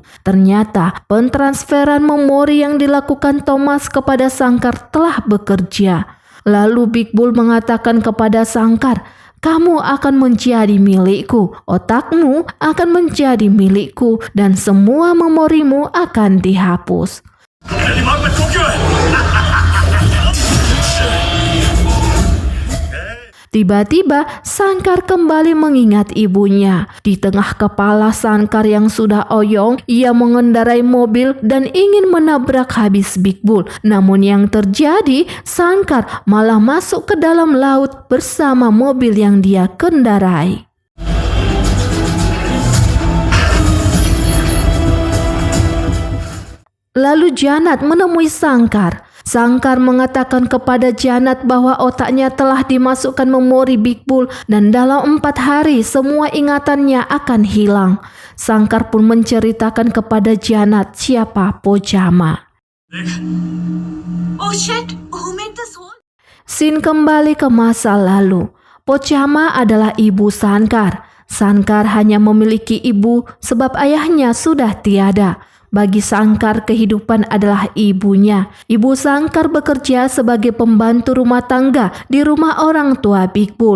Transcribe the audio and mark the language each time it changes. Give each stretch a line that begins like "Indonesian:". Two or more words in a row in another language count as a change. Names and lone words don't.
Indonesian: Ternyata pentransferan memori yang dilakukan Thomas kepada Sankar telah bekerja. Lalu Big Bull mengatakan kepada Sankar, "Kamu akan menjadi milikku, otakmu akan menjadi milikku, dan semua memorimu akan dihapus."
Hindi: दिमाग में क्यों है?
Indonesian: Tiba-tiba Sangkar kembali mengingat ibunya. Di tengah kepala Sangkar yang sudah oyong, ia mengendarai mobil dan ingin menabrak habis Big Bull. Namun yang terjadi, Sangkar malah masuk ke dalam laut bersama mobil yang dia kendarai. Lalu Janat menemui Sangkar. Sangkar mengatakan kepada Janat bahwa otaknya telah dimasukkan memori Big Bull dan dalam 4 hari semua ingatannya akan hilang. Sangkar pun menceritakan kepada Janat siapa Pojama.
English: Oh shit, who made this hole?
Indonesian: Scene kembali ke masa lalu. Pojama adalah ibu Sangkar. Sangkar hanya memiliki ibu sebab ayahnya sudah tiada. Bagi Sangkar, kehidupan adalah ibunya. Ibu Sangkar bekerja sebagai pembantu rumah tangga di rumah orang tua Big Bull.